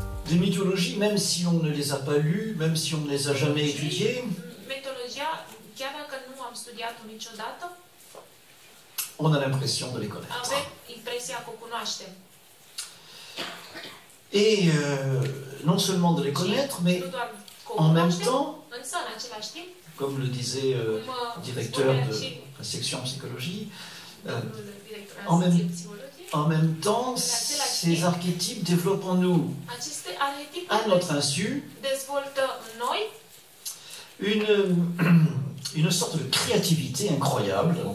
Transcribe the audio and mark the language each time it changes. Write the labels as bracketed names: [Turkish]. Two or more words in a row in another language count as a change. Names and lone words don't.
[French] Des mythologies, même si on ne les a pas lues, même si on ne les a jamais étudiées, [Romanian] chiar dacă nu am studiat-o niciodată, [French] on a l'impression de les connaître. [Romanian] avem impresia că o cunoaștem. [French] Et non seulement de les connaître, mais en même temps, [Romanian] însă, în același timp, [French] comme le disait le directeur de la section psychologie, en même temps, ces archétypes développent en nous, à notre insu, une sorte de créativité incroyable.